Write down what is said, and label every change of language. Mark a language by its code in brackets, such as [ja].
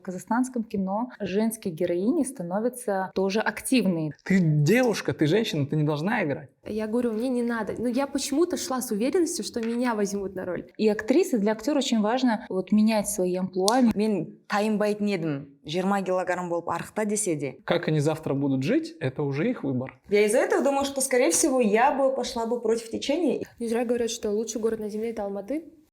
[ru] казахстанском кино женские героини становятся тоже активные. Ты девушка, ты женщина, ты не должна играть. Я говорю, мне не надо. Но я почему-то шла с уверенностью, что меня возьмут на роль. И актрисы, для актера очень важно менять свои амплуа. [kk] Мен тайынбайтын едім. 20 килограмм болып арықта десе де. [ru] Как они завтра будут жить, это уже их выбор. Я из-за этого думаю, что, скорее всего, я бы пошла бы против течения. Не зря говорят, что лучший город на земле — это Алматы.